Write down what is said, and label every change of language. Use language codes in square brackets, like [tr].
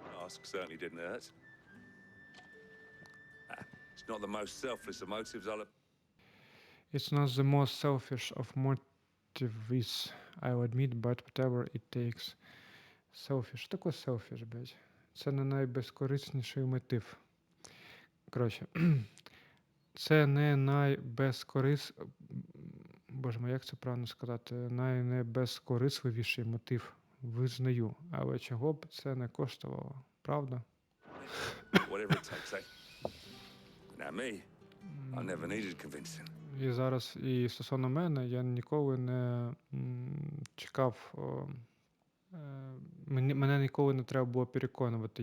[en] task certainly didn't hurt. It's not the most selfless of motives, I'll... It's not the most selfish of motives, I'll admit, but whatever it takes. Selfish. [uk] Що таке selfish, блядь? Це не найбезкорисніший мотив. Коротше, це не [ru] Боже мой, [uk] як це правильно сказати? Найнебезкорисливіший мотив. Визнаю. Але чого б це не коштувало? Правда? [en] Whatever it takes, eh? Now me, I never needed convincing. [uk] І зараз, і стосовно мене, я ніколи не чекав, мене ніколи не треба було переконувати.